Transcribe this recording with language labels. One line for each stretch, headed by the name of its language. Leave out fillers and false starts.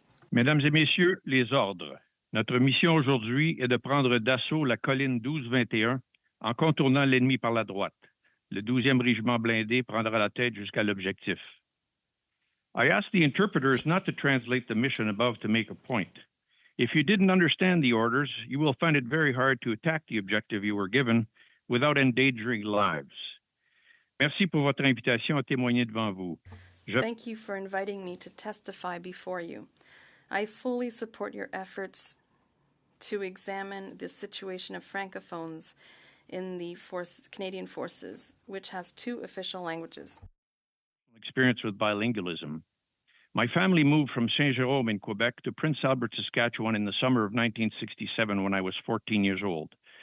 French: Mesdames et Messieurs, les ordres. Notre mission aujourd'hui est de prendre d'assaut la colline 12-21 en contournant l'ennemi par la droite. Le 12e régiment blindé prendra la tête jusqu'à l'objectif.
English: I ask the interpreters not to translate the mission above to make a point. If you didn't understand the orders, you will find it very hard to attack the objective you were given without endangering lives.
French: Merci pour votre invitation à témoigner devant vous.
English: Thank you for inviting me to testify before you. I fully support your efforts to examine the situation of Francophones in the Canadian Forces, which has 2 official languages. Experience with bilingualism. My family moved from Saint-Jérôme in Quebec to Prince Albert, Saskatchewan in the summer of 1967 when I was 14 years old.